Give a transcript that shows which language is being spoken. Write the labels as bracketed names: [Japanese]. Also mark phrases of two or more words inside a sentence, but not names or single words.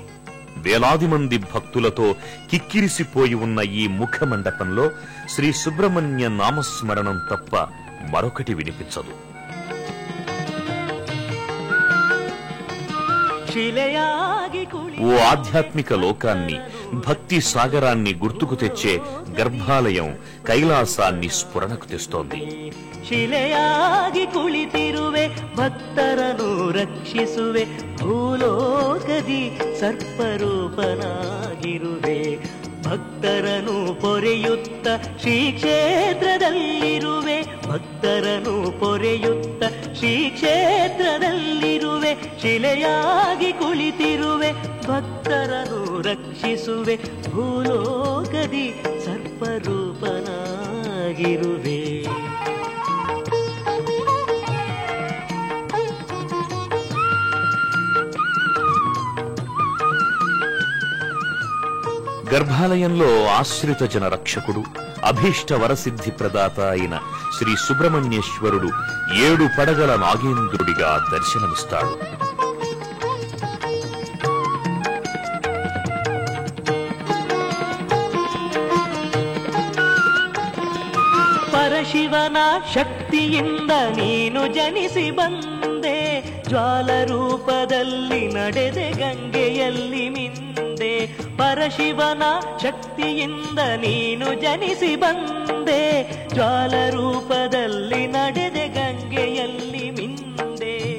[Telugu] వేలాది మంది భక్తులతో కిక్కిరిసిపోయి ఉన్న ఈ ముఖమండపంలో శ్రీ సుబ్రహ్మణ్య నామస్మరణం తప్ప మరొకటి వినిపించదు. ఓ ఆధ్యాత్మిక లోకాన్ని, భక్తి సాగరాన్ని గుర్తుకు తెచ్చే గర్భాలయం కైలాసాన్ని స్ఫురణకు తెస్తోంది. [Kannada] ಶಿಲೆಯಾಗಿ ಕುಳಿತಿರುವೆ ಭಕ್ತರನ್ನು ರಕ್ಷಿಸುವೆ, ಭೂಲೋಕದಿ ಸರ್ಪರೂಪನಾಗಿರುವೆ, ಭಕ್ತರನ್ನು ಪೊರೆಯುತ್ತ ಶ್ರೀ ಕ್ಷೇತ್ರದಲ್ಲಿರುವೆ, ಭಕ್ತರನ್ನು ಪೊರೆಯುತ್ತ ಶ್ರೀ ಕ್ಷೇತ್ರದಲ್ಲಿರುವೆ, ಶಿಲೆಯಾಗಿ ಕುಳಿತಿರುವೆ ಭಕ್ತರನ್ನು ರಕ್ಷಿಸುವೆ, ಭೂಲೋಕದಿ ಸರ್ಪರೂಪನಾಗಿರುವೆ. [Telugu] గర్భాలయంలో ఆశ్రిత జన రక్షకుడు, అభీష్ట వరసిద్ధి ప్రదాత అయిన శ్రీ సుబ్రహ్మణ్యేశ్వరుడు 7 పడగల నాగేంద్రుడిగా దర్శనమిస్తాడు. [Kannada] ಪರಶಿವನ ಶಕ್ತಿಯಿಂದ ನೀನು ಜನಿಸಿ ಬಂದೆ, ಜ್ವಾಲ ರೂಪದಲ್ಲಿ ನಡೆದೆ ಗಂಗೆಯಲ್ಲಿ ಮಿಂದೆ, ಪರಶಿವನ ಶಕ್ತಿಯಿಂದ ನೀನು ಜನಿಸಿ ಬಂದೆ, ಜ್ವಾಲ ರೂಪದಲ್ಲಿ ನಡೆದೆ ಗಂಗೆಯಲ್ಲಿ ಮಿಂದೆ.